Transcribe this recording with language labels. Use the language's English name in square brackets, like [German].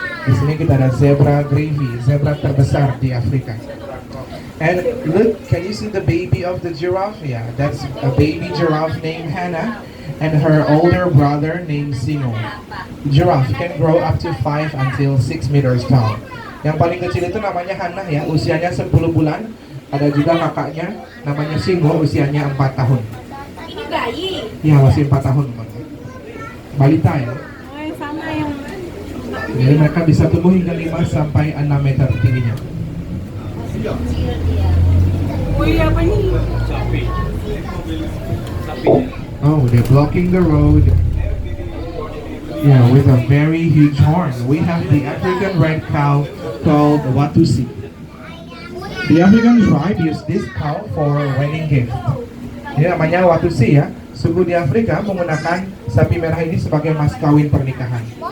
[Indonesian] Di sini kita ada zebra gravy, zebra terbesar di Afrika. [English] And look, can you see the baby of the giraffe? Yeah, that's a baby giraffe named Hannah and her older brother named Simo. Giraffe can grow up to 5 until 6 meters tall. [Indonesian] Yang paling kecil itu namanya Hannah ya, usianya 10 bulan. Ada juga kakaknya, namanya Simo, usianya 4 tahun. Ini bayi. Ya, masih 4 tahun. Balita ya. Oh, yang sama yang Jadi mereka bisa tumbuh hingga 5 sampai 6 meter tingginya. Wih, apa nih? Sapi. Sapi. [English] Oh, they're blocking the road. Yeah, with a very huge horn. We have the African red cow called Watusi. The African tribe use this cow for wedding gift. [Indonesian] Ini namanya Watusi ya. Suku di Afrika menggunakan sapi merah ini sebagai mas kawin pernikahan.